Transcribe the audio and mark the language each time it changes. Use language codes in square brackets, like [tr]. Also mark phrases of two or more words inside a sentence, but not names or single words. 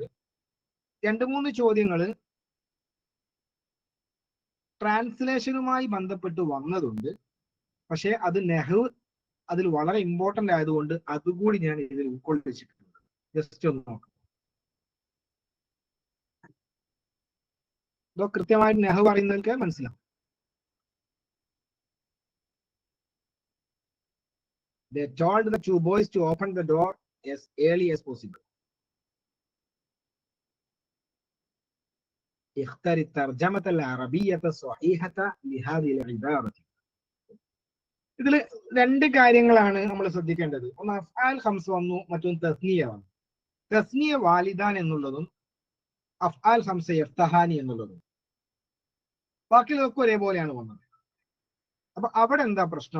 [ml] 2-3 ചോദ്യങ്ങള് ട്രാൻസ്ലേഷനുമായി ബന്ധപ്പെട്ട് വന്നതുണ്ട്. പക്ഷെ അത് നെഹ്വ് അതിൽ വളരെ ഇമ്പോർട്ടന്റ് ആയതുകൊണ്ട് അതുകൂടി ഞാൻ ഇതിൽ ഉൾക്കൊള്ളിച്ചിട്ടുണ്ട്. ജസ്റ്റ് ഒന്ന് നോക്കാം. ഇതോ കൃത്യമായിട്ട് നെഹ്വ് പറയുന്നവർക്ക് മനസ്സിലാവും. [en] They told the 2 boys to open the door as early as possible. [ar] اختر الترجمة العربية الصحيحة لهذه العبارة. [ml] ഇതില് 2 കാര്യങ്ങളാണ് നമ്മൾ ശ്രദ്ധിക്കേണ്ടത്. ഒന്ന് [ar] أفعال خمس [ml] വന്നു, മറ്റൊന്ന് തസ്നിയ വന്നു. [ar] تثنية والدان [ml] എന്നുള്ളതും [ar] أفعال خمسة يفتحان [ml] എന്നുള്ളതും. ബാക്കിയുള്ളതൊക്കെ ഒരേപോലെയാണ് വന്നത്. അപ്പൊ അവിടെ എന്താ പ്രശ്നം?